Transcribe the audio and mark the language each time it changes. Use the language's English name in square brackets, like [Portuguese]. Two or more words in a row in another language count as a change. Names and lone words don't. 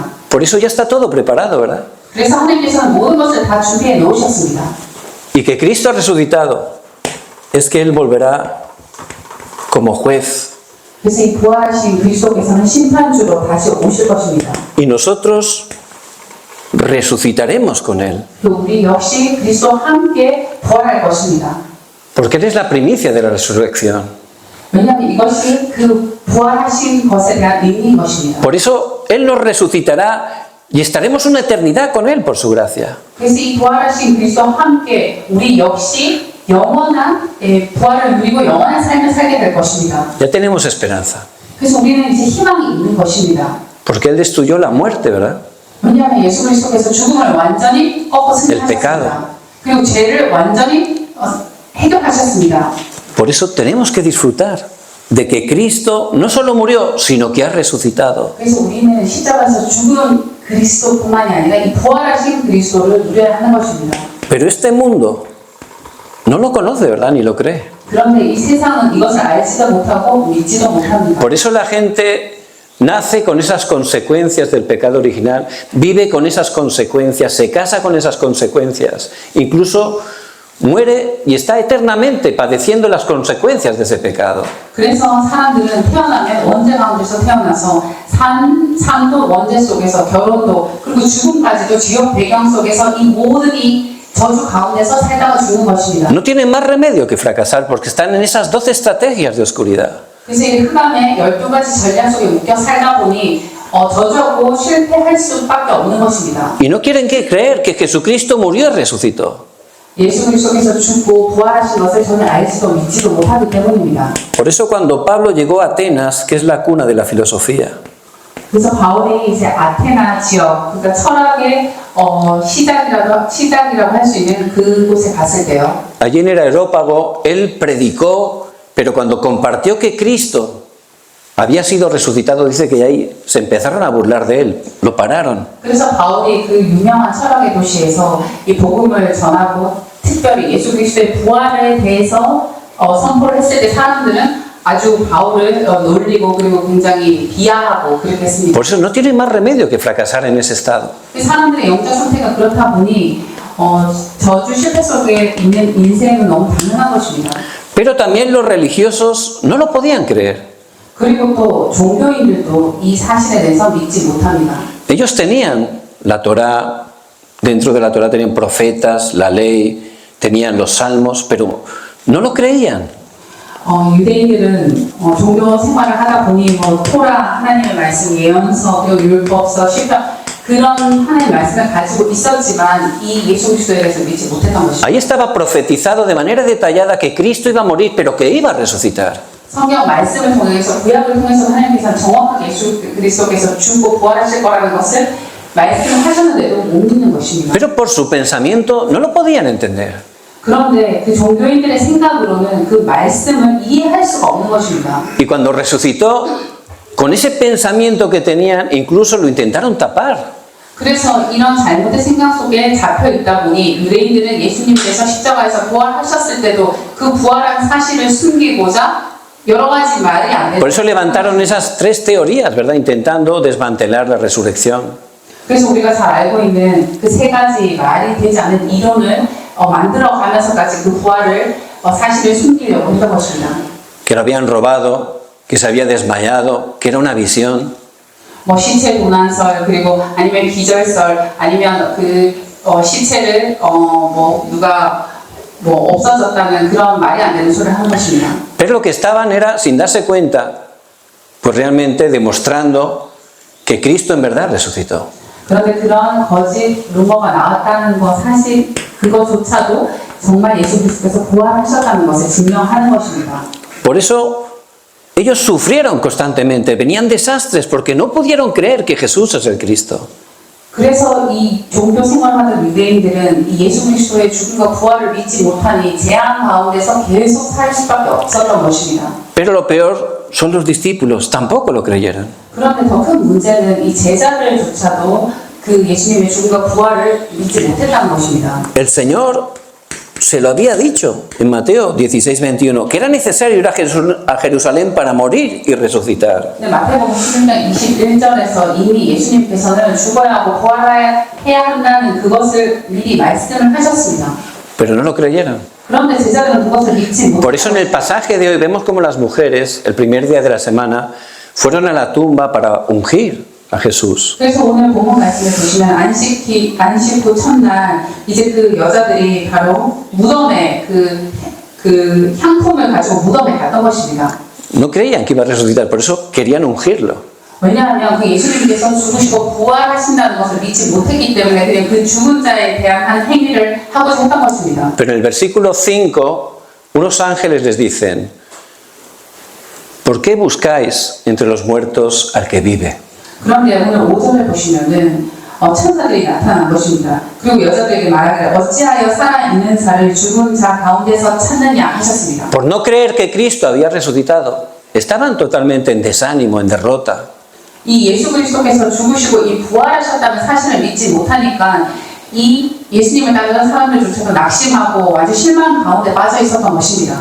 [Spanish] Por eso ya está todo preparado, ¿verdad? [Korean] 그래서 하나님께서는 모든 것을 다 준비해 놓으셨습니다. [Spanish] Y que Cristo resucitado es que Él volverá como juez. [Korean] 그래서 이 부활하신 그리스도께서는 심판주로 다시 오실 것입니다. [Spanish] Y nosotros resucitaremos con Él. [Korean] 또 우리 역시 그리스도와 함께 부활할 것입니다. [Spanish] Porque Él es la primicia de la resurrección. [Korean] 왜냐하면 이것이 그 부활하신 것에 대한 의미인 것입니다. [Spanish] Por eso Él nos resucitará y estaremos una eternidad con Él por su gracia. [Korean] 그래서 이 부활하신 그리스도와 함께 우리 역시 영원한 부활을 누리고 영원한 삶을 살게 될 것입니다. [Spanish] Ya tenemos esperanza. [Korean] 그래서 우리는 이제 희망이 있는 것입니다. [Spanish] Porque Él destruyó la muerte, ¿verdad? [Korean] 왜냐하면 예수 그리스도께서 죽음을 완전히 꺾어 승리하셨습니다. 그리고 죄를 완전히 해결하셨습니다. [Spanish] Por eso tenemos que disfrutar de que Cristo no solo murió, sino que ha resucitado. [Korean] 그래서 우리는 십자가에서 죽은 그리스도뿐만이 아니라 이 부활하신 그리스도를 누려야 하는 것입니다. [Spanish] Pero este mundo no lo conoce, ¿verdad? Ni lo cree. [Korean] 그런데 이 세상은 이것을 알지도 못하고 믿지도 못합니다. [Spanish] Por eso la gente nace con esas consecuencias del pecado original, vive con esas consecuencias, se casa con esas consecuencias, incluso muere y está eternamente padeciendo las consecuencias de ese pecado. [Korean] 그래서 사람들은 태어나면 원죄 가운데서 태어나서 삶도 원죄 속에서 결혼도 그리고 죽음까지도 지옥 배경 속에서 이 모든 이 저주 가운데서 살다가 죽는 것입니다. [Spanish] No tienen más remedio que fracasar porque están en esas 12 estrategias de oscuridad. [Korean] 그래서 이 흑암의 12가지 전략 속에 묶여 살다 보니 저주하고 실패할 수밖에 없는 것입니다. [Spanish] Y no quieren creer que Jesucristo murió y resucitó. [Korean] 예수 그리스도께서 죽고 부활하신 것을 전혀 알지도 믿지도 못하기 때문입니다. [Spanish] Por eso cuando Pablo llegó a Atenas, que es la cuna de la filosofía, [Korean] 그래서 바울이 이제 아테나 지역, 그러니까 철학의 시작이라고 할 수 있는 그곳에 갔을 때요. [Spanish] allí en el Areópago, él predicó, pero cuando compartió que Cristo había sido resucitado, dice que ahí se empezaron a burlar de él, lo pararon. [Korean] 그래서 바울이 그 유명한 철학의 도시에서 이 복음을 전하고 특별히 예수 그리스도의 부활에 대해서 선포를 했을 때 사람들은 아주 바울을 놀리고 그리고 굉장히 비하하고 그렇게 했습니다. [Spanish] Por eso no tiene más remedio que fracasar en ese estado. [Korean] 사람들의 영적 상태가 그렇다 보니 저주 실패 속에 있는 인생은 너무 당연한 것입니다. [Spanish] Pero también los religiosos no lo podían creer. [Korean] 그리고 또 종교인들도 이 사실에 대해서 믿지 못합니다. [Spanish] Ellos tenían la Torá, dentro de la Torá tenían profetas, la ley, tenían los salmos, pero no lo creían. [Korean] 유대인들은 종교 생활을 하다 보니 토라, 하나님의 말씀, 예언서, 그리고 율법서, 시편 그런 하나님의 말씀을 가지고 있었지만 이 예수 그리스도에 대해서 믿지 못했던 것입니다. [Spanish] Ahí estaba profetizado de manera detallada que Cristo iba a morir, pero que iba a resucitar. [Korean] 성경 말씀을 통해서 구약을 통해서 하나님께서 정확하게 예수 그리스도께서 죽고 부활하실 거라는 것을 말씀을 하셨는데도 못 믿는 것입니다. [Spanish] Pero por su pensamiento no lo podían entender. [Korean] 그런데 그 종교인들의 생각으로는 그 말씀을 이해할 수가 없는 것입니다. [Spanish] Y cuando resucitó, con ese pensamiento que tenían, incluso lo intentaron tapar. [Korean] 그래서 이런 잘못된 생각 속에 잡혀 있다 보니 유대인들은 예수님께서 십자가에서 부활하셨을 때도 그 부활한 사실을 숨기고자 여러 가지 말이 안 [Spanish] Por [Korean] 되죠. [Spanish] eso levantaron esas tres teorías, ¿verdad? Intentando desmantelar la resurrección. [Korean] 그래서 우리가 잘 알고 있는 그 세 가지 말이 되지 않은 이론을 만들어가면서까지 그 부활을 사실을 숨기려고 했던 것입니다. [Spanish] Que lo habían robado, que se había desmayado, que era una visión. [Korean] 뭐 시체 도난설 그리고 아니면 기절설 아니면 그 시체를 뭐 누가 뭐 없어졌다는 그런 말이 안 되는 소리를 한 것입니다. [Spanish] Pero lo que estaban era, sin darse cuenta, pues realmente demostrando que Cristo en verdad resucitó. [Korean] 그런데 그런 거짓 루머가 나왔다는 거 사실 그것조차도 정말 예수 그리스도께서 부활하셨다는 것을 증명하는 것입니다. [Spanish] Por eso ellos sufrieron constantemente, venían desastres porque no pudieron creer que Jesús es el Cristo. [Korean] 그래서 이 종교 생활하는 유대인들은 이 예수 그리스도의 죽음과 부활을 믿지 못하니 재앙 가운데서 계속 살 수밖에 없었던 것입니다. [Spanish] Pero lo peor son los discípulos, tampoco lo creyeron. [Korean] 그런데 더 큰 문제는 이 제자들조차도 그 예수님의 죽음과 부활을 믿지 못했다는 것입니다. [Spanish] El Señor se lo había dicho en Mateo 16:21, que era necesario ir a Jerusalén para morir y resucitar. [Korean] 근데 마태복음 16장 21절에서 이미 예수님께서는 죽어야 하고 부활해야 한다는 그것을 미리 말씀을 하셨습니다. [Spanish] Pero no lo creyeron. [Korean] 그런데 제자들은 그것을 믿지 [Spanish] Por eso en el pasaje de hoy vemos como las mujeres, el primer día de la semana, fueron a la tumba para ungir a Jesús. [Korean] 그래서 오늘 본문 말씀을 보시면 안식 후 첫날 이제 그 여자들이 바로 무덤에 그 향품을 가지고 무덤에 갔던 것입니다. [Spanish] No creían que iba a resucitar, por eso querían ungirlo. [Korean] 왜냐하면 그 예수님께서 죽으시고 부활하신다는 것을 믿지 못했기 때문에 그냥 그 죽은 자에 대한 한 행위를 하고자 했던 것입니다. [Spanish] Pero en el versículo 5, unos ángeles les dicen: ¿por qué buscáis entre los muertos al que vive? [Korean] 그런데 오늘 5절을 보시면은 천사들이 나타난 것입니다. 그리고 여자들에게 말하기를 어찌하여 살아있는 자를 죽은 자 가운데서 찾느냐 하셨습니다. [Spanish] Por no creer que Cristo había resucitado, estaban totalmente en desánimo, en derrota. [Korean] 이 예수 그리스도께서 죽으시고 이 부활하셨다는 사실을 믿지 못하니까 이 예수님을 따르던 사람들조차도 낙심하고 아주 실망 가운데 빠져 있었던 것입니다.